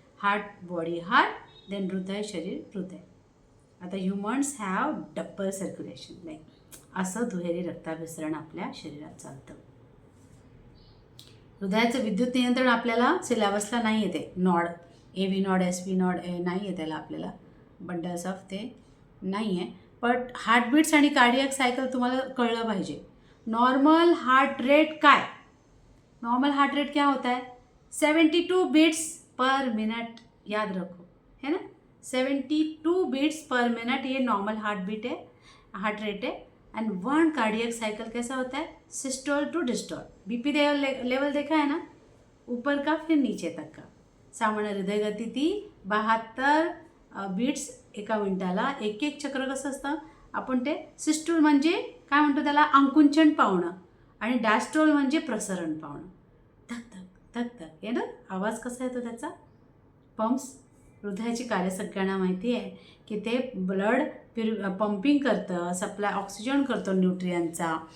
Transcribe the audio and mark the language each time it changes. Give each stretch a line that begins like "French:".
English: Heart body heart, then हृदय शरीर हृदय.
Marathi: आता
English: humans have double circulation,
Marathi: like असं दुहेरी रक्ताभिसरण आपल्या शरीरात चालतं. हृदयाचं विद्युत नियंत्रण आपल्याला सिलेबसला नाही येते. Nord, AV Nord, SV Nord नाही आहे त्याला आपल्याला, बंडल्स ऑफ ते नाही आहे. बट हार्टबीट्स आणि कार्डियक सायकल तुम्हाला कळलं पाहिजे.
Hindi: नॉर्मल हार्ट रेट काय, नॉर्मल हार्ट रेट क्या होता है, 72 बीट्स पर मिनट. याद रखो है ना, 72 बीट्स पर मिनट ये नॉर्मल हार्ट बीट है, हार्ट रेट है. एंड 1 कार्डियक साइकिल कैसा होता है, systole to diastole. BP level देखा है ना, ऊपर का फिर नीचे तक का.
Marathi: सामान्य हृदय गती ती 72 बीट्स एका मिनिटाला. एक चक्र कसं असतं, आपण ते सिस्टोल म्हणजे काय म्हणतो त्याला, आकुंचन पावणं, आणि डायस्टोल म्हणजे प्रसरण पावणं. धक धक धक धक आहे ना, आवाज कसा येतो त्याचा. पंप्स, हृदयाची कार्य सगळ्यांना माहिती आहे की ते ब्लड पंपिंग करतं, सप्लाय ऑक्सिजन करतं न्यूट्रियनचा.